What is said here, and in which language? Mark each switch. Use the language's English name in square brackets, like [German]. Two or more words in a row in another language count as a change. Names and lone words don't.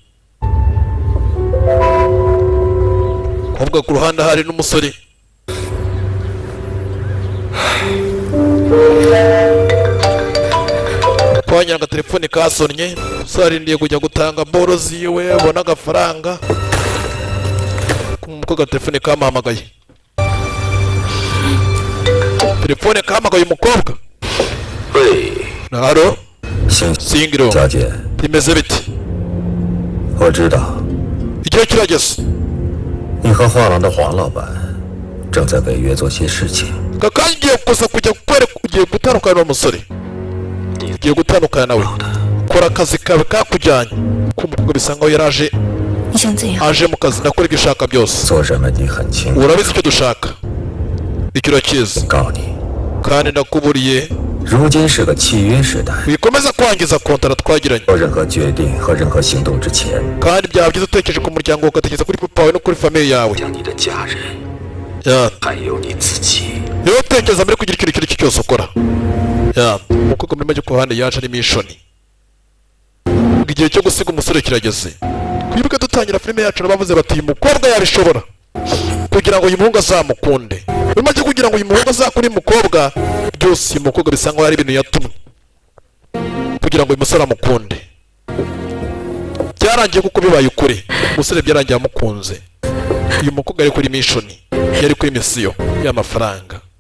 [Kinyarwanda] kumbe ku ruhande hari n'umusore twanyira agatelefone kasonnye sarindiye kujya gutanga boro ziwe abona agafaranga kuko agatelefone kamuhamagaye telefone kahamagaye umukobwa halo singiro [Chinese] 小姐， [Kinyarwanda] bimeze bite [Chinese] 我知道 [Kinyarwanda] igihe kirageze [Chinese] 你和画廊的黄老板正在北约做些事情。 [Kinyarwanda] kakanya ugiye kuza kujya kwereka ugiye gutandukana n'umusore ugiye gutandukana nawe kora akazi kawe kakujyanye kumukobwa bisa nkaho yaraje [Chinese] 你想怎样？ [Kinyarwanda] aje mu kazi ndakora ibyo ushaka byose [Chinese] 做什么你很清楚。 [Kinyarwanda] urabizi icyo dushaka icyo urakizi [Chinese] 告你， [Kinyarwanda] kandi ndakuburiye [Chinese] 如今是个契约时代， [Kinyarwanda] wikomeza kwangiza kontara twagiranye [Chinese] 做任何决定和任何行动之前， [Kinyarwanda] kandi byaba byiza utekereje ku muryango ugatekereza kuri papa wawe no kuri famiye yawe [Chinese] 将你的家人 [Kinyarwanda] ya [Chinese] 还有你自己。 [Kinyarwanda] rero utekereza mbere kugira ikintu icyo ari cyo cyose ukora ya umukobwa muri make ku ruhande yaje ari mishoni igihe cyo gusiga umusore kirageze twibuke dutangira filime yacu bavuze bati uyu mukobwa yabishobora kugira ngo uyu muhungu azamukunde muri make kugira ngo uyu muhungu azakunde uyu mukobwa byose uyu mukobwa bisa nkaho ari ibintu yatumwe kugira ngo uyu musore amukunde byarangiye kuko bibaye ukuri umusore byarangiye amukunze uyu mukobwa ari kuri mishoni yari kuri misiyo y'amafaranga